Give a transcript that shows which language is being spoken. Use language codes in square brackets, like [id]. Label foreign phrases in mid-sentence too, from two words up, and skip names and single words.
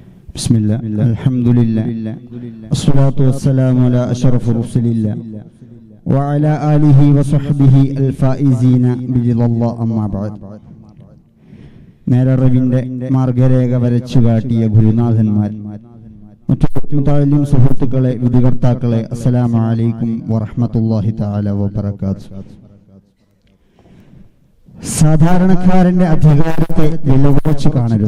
[ar] بسم الله الحمد لله الصلاة والسلام على أشرف رسل الله وعلى آله وصحبه الفائزين برضا الله أما بعد. [ml] നേരറിവിന്റെ മാർഗരേഖ വരച്ചു കാട്ടിയ ഗുരുനാഥന്മാർ, മറ്റു മുതഅല്ലിം സുഹൃത്തുക്കളെ, വിധികർത്താക്കളെ, [ar] السلام عليكم ورحمة الله تعالى وبركاته. [ml] സാധാരണക്കാരന്റെ അധികാരത്തെ വിലകുറച്ച് കാണരുത്.